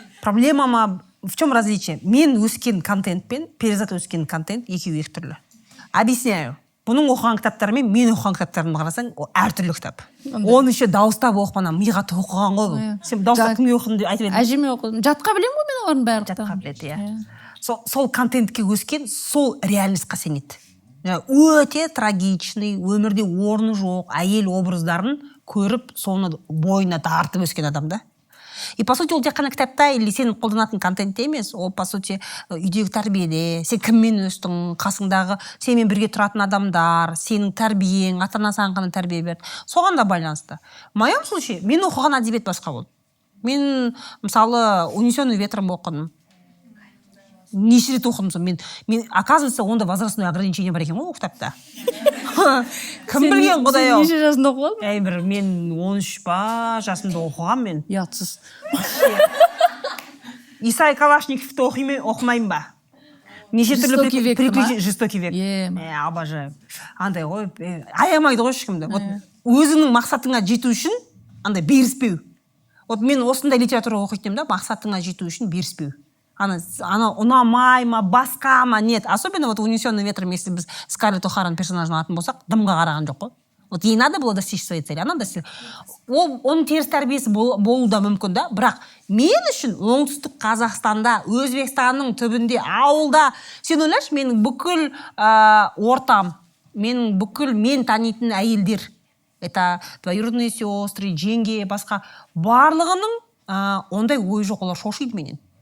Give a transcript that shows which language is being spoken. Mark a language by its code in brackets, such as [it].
[ru] Проблема в чем различие? [kk] Мен өскен контентпен Перизат өскен контент екеуі екі түрлі. [ru] Объясняю. [kk] Бұның оқыған кітаптарымен мен оқыған кітаптарымды қарасаң, ол әртүрлі кітап. Оны еще дауыстап оқымана, миға тоқыған ғой. Сен дауыстап кімге оқыдың деп айтып едің? Әжеме оқыдым. Жатқа білем ғой мен олардың бәрін. Жатқа біледі, иә. Сол контентке өскен, сол реальностьқа сенеді. Өте трагичный, өмірде орны жоқ әйел образдарын көріп, соны бойына тартып өскен адам, да. И по сути ол тек қана кітапта или сен қолданатын контентте емес, ол по сути үйдегі тәрбиеде, сен кіммен өстің, қасыңдағы сенімен бірге тұратын адамдар, сенің тәрбиең, ата-ана саған қандай тәрбие берді, соған да байланысты. [ru] В моем случае [kk] мен оқыған әдебиет басқа болды. Мен мысалы «Унесенный ветром» оқыдым. Неше рет оқыдым. Мен оказывается, онда [ru] возрастное ограничение [kk] бар екен ғой ол кітапта. Кім білген құдай ау? Сен неше жасында оқыған? Бір мен 13 па жасымда оқыған мен. Ұятсыз. Исай Калашниковты оқымайын ба? Неше түрлі [ru] приключения, жестокий век. Обожаю. [kk] Андай ғой, аямайды ғой ешкімді. Өзіңнің мақсатыңа жету үшін андай беріспеу. Вот мен осындай литература оқитын да, мақсатыңа жету үшін беріспеу. Она ұнамай ма, басқа ма, нет. [ru] Особенно вот «Унесенный ветром», если [kk] біз Скарлетт О'Хараның персонажын алатын болсақ, дымға қараған жоқ қой. [ru] Вот ей надо было достичь своей цели, она достигла. [kk] Оның теріс тәрбиесі болу да мүмкін да, бірақ мен үшін оңтүстік Қазақстанда, Өзбекстанның түбінде, ауылда, сен ойлашы, менің бүкіл ортам, менің бүкіл мен танитын әйелдер, [ru] это двоюродные сестры, [kk] жеңге, басқа, барлығының ондай ой жоқ, олар шошиды менен.